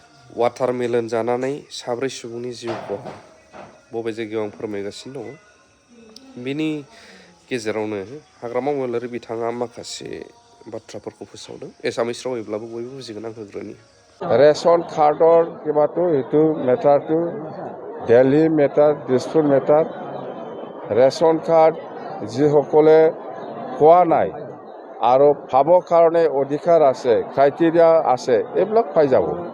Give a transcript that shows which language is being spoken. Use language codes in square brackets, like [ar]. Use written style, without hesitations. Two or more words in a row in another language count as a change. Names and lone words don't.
[brx] वाटारमेलन जानानै साब्रै सुबुंनि जिउ खहा बबे जायगायाव आं फोरमायगासिनो दङ। बिनि गेजेरावनो हाग्रामा महिलारि बिथाङा माखासे बाथ्राफोरखौ फोसावदों। एसामिस रावैब्लाबो बयबो बुजिगोन आं होग्रोनि। [as] ৰেচন কাৰ্ডৰ কিবাটো এইটো মেটাৰটো দিল্লী মেটাৰ দিছপুৰ মেটাৰ ৰেচন কাৰ্ড যিসকলে পোৱা নাই আৰু পাবৰ কাৰণে অধিকাৰ আছে ক্ৰাইটেৰিয়া আছে এইবিলাক পাই যাব।